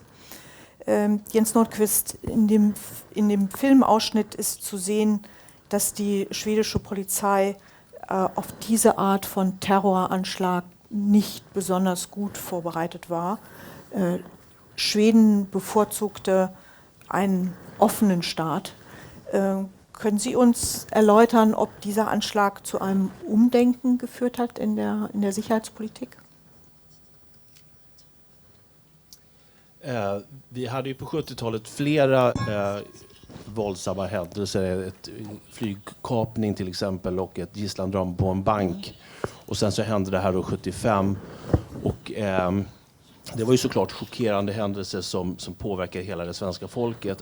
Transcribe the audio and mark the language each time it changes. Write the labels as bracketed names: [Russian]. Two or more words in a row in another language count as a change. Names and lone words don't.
[German] Jens Nordqvist, in dem Filmausschnitt ist zu sehen, dass die schwedische Polizei auf diese Art von Terroranschlag nicht besonders gut vorbereitet war. Schweden bevorzugte einen offenen Staat. Können Sie uns erläutern, ob dieser Anschlag zu einem Umdenken geführt hat in der Sicherheitspolitik? [Swedish] Vi hade ju på 70-talet flera våldsamma händelser, ett flygkapning till exempel och ett gisslandrama på en bank. Och sen så hände det här då 75 och det var ju såklart chockerande händelser som påverkade hela det svenska folket.